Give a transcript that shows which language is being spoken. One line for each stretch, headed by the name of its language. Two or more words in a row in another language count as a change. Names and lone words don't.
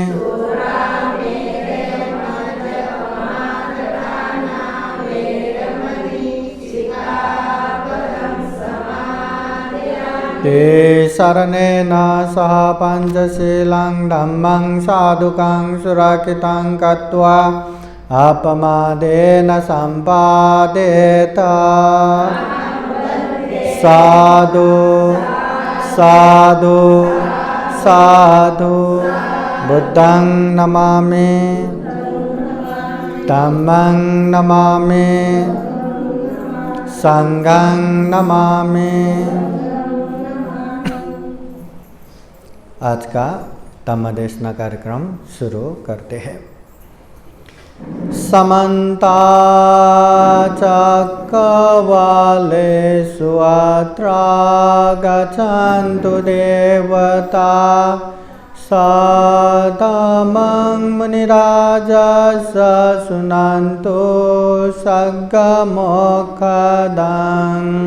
Pali: ते शरणेन सह पञ्चशीलं धम्मं साधुकं सुरक्षितं कृत्वा अपमादेन सम्पादेत साधु साधु साधु बुद्धं नमामि धम्मं नमामि संघं नमामि।
Hindi: आज का धम्म देशना कार्यक्रम शुरू करते हैं।
Pali: समन्ता चक्रवालेषु अत्र गच्छन्तु देवता सदमं मुनिराजः शृण्वन्तु सद्गमोक्षदं